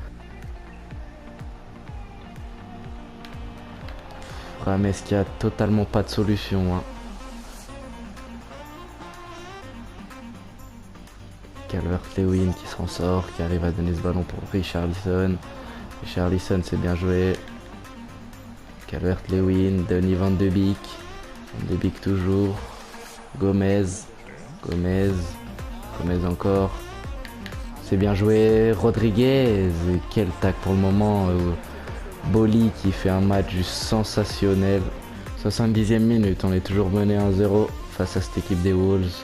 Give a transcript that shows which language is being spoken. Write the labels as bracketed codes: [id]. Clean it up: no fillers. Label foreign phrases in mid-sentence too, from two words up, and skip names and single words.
[fr] James qui a totalement pas de solution, hein. Calvert-Lewin qui s'en sort, qui arrive à donner ce ballon pour Richarlison. Richarlison, c'est bien joué. Calvert-Lewin, Donny Van de Beek. Van de Beek toujours. Gomez encore. C'est bien joué. Rodriguez, quel tac pour le moment. Boli qui fait un match juste sensationnel. 70e minute, on est toujours mené 1-0 face à cette équipe des Wolves.